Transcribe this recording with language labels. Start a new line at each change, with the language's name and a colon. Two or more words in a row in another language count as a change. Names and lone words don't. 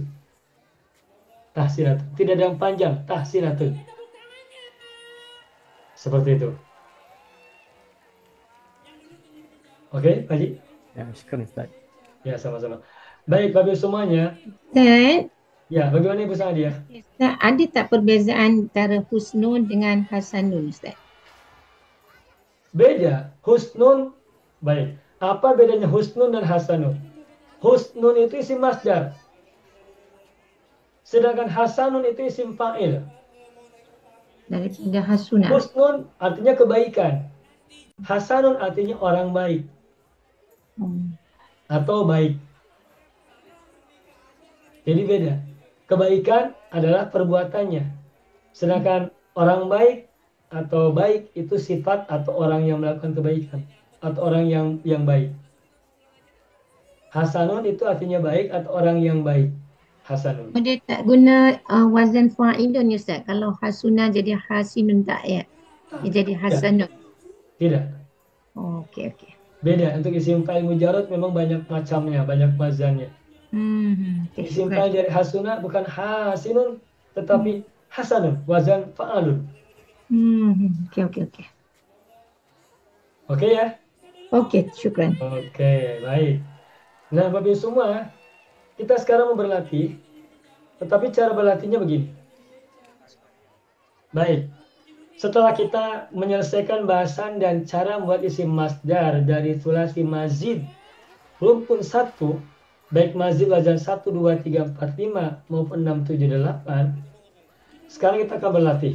Indonesian: Tahsinatun. Tidak ada yang panjang, tahsinatun. Seperti itu. Oke, Pak Haji? Ya, syukur Ustaz. Ya, sama-sama. Baik, Bapak semuanya. Ustaz, Ya, bagaimana Ibu Sanadia?
Malay: Ustaz, ada tak perbezaan antara husnun dengan hasanun Ustaz?
Indonesian: Beda. Husnun, baik. Apa bedanya husnun dan hasanun? Husnun itu
Arabic: اسم مصدر.
Indonesian: Sedangkan hasanun itu
Arabic: اسم فاعل.
Indonesian: Daripada hasunah. Husnun artinya kebaikan. Hasanun artinya orang baik atau baik. Jadi beda. Kebaikan adalah perbuatannya. Sedangkan orang baik atau baik itu sifat atau orang yang melakukan kebaikan atau orang yang baik. Hasanun itu artinya baik atau orang yang baik. Hasanun.
Malay: Oh, dia tak guna
Arabic: وزن فاعل
Malay: Ustaz. Kalau hasunah jadi hasinun tak ya?
Indonesian: Dia jadi hasanun. Tidak.
Malay: Oh, okey okey.
Indonesian: Beda. Untuk
Arabic: اسم فاعل مجرد
Indonesian: memang banyak macamnya, banyak wazannya. Okay,
Arabic: اسم فاعل
Indonesian: dari hasunah bukan hasinun tetapi hasanun,
Arabic: وزن فعال.
Malay: Okey okey okey.
Indonesian: Oke ya?
Malay: Okey, syukran.
Indonesian: Oke, baik. Nah, Bapak Ibu semua, kita sekarang mau berlatih, tetapi cara berlatihnya begini. Baik. Setelah kita menyelesaikan bahasan dan cara membuat
Arabic: اسم مصدر
Indonesian: dari
Arabic: ثلاثي مزيد
Indonesian: rumpun 1, baik
Arabic: مزيد وزن
Indonesian: 1, 2, 3, 4, 5 maupun 6, 7, 8, sekarang kita akan berlatih.